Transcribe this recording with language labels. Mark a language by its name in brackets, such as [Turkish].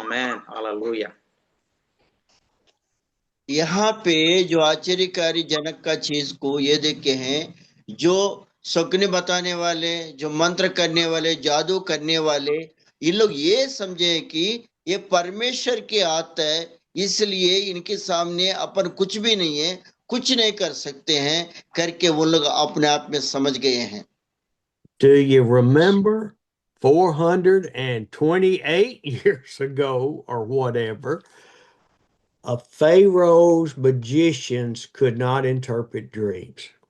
[Telugu] ఆమేన్, హల్లెలూయా. [Hindi] यहाँ पे जो आश्चर्यकारी जनक का चीज को ये देखे हैं, जो सपने बताने वाले, जो मंत्र करने वाले, जादू करने वाले, ये लोग ये समझे कि ये परमेश्वर के हाथ है, इसलिए इनके सामने अपन कुछ भी नहीं है, कुछ नहीं कर सकते हैं करके वो लोग अपने आप में समझ गए हैं। [English] Do you remember 428 years ago or whatever, Pharaoh's magicians could not interpret dreams?